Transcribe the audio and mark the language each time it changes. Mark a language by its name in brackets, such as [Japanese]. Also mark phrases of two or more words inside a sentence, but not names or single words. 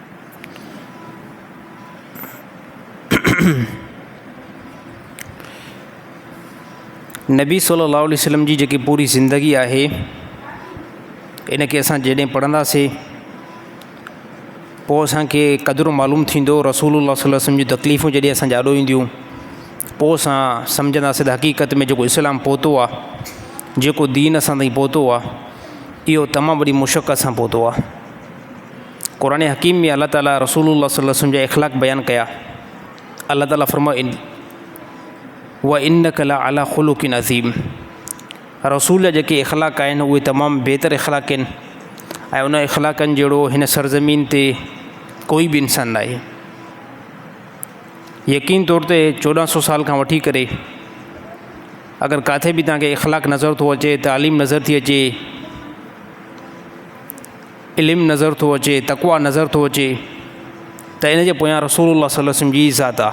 [Sindhi] नबी [Arabic] صلى الله عليه وسلم [Sindhi] जी जेकी पूरी ज़िंदगी आहे इन खे असां जॾहिं पढ़ंदासीं पोइ असांखे क़दुरु मालूम थींदो। रसूलुल्लाह [Arabic] صلى الله عليه وسلم [Sindhi] जी तकलीफ़ूं जॾहिं असां ॾाढो ईंदियूं पोइ असां सम्झंदासीं त हक़ीक़त में जेको इस्लाम पहुतो आहे, जेको दीन असां ताईं पहुतो आहे, इहो तमामु वॾी मुशक़त सां पहुतो आहे। क़ुरान हकीम में अल्लाह ताला रसूलुल्लाह [Arabic] صلى الله عليه وسلم [Sindhi] जा इख़लाक़ बयानु कया। अल्लाह ताला फरमायो [Arabic] وإنك لعلى خلق عظيم. [Sindhi] रसूल जा जेके इख़लाक़ आहिनि उहे तमामु बहितर इख़लाक़ आहिनि ऐं उन इख़लाक़नि जहिड़ो हिन सरज़मीन ते कोई बि इंसान न आहे। यकीन तौर ते 1400 साल खां वठी करे अगरि किथे बि तव्हांखे इख़लाक़ नज़र थो अचे, तालीम नज़र थी अचे, इल्मु नज़र थो अचे, तक़वा नज़र थो अचे त इन जे पोयां रसूलुल्लाह [Arabic] صلى الله عليه وسلم [Sindhi] जी ज़ात आहे।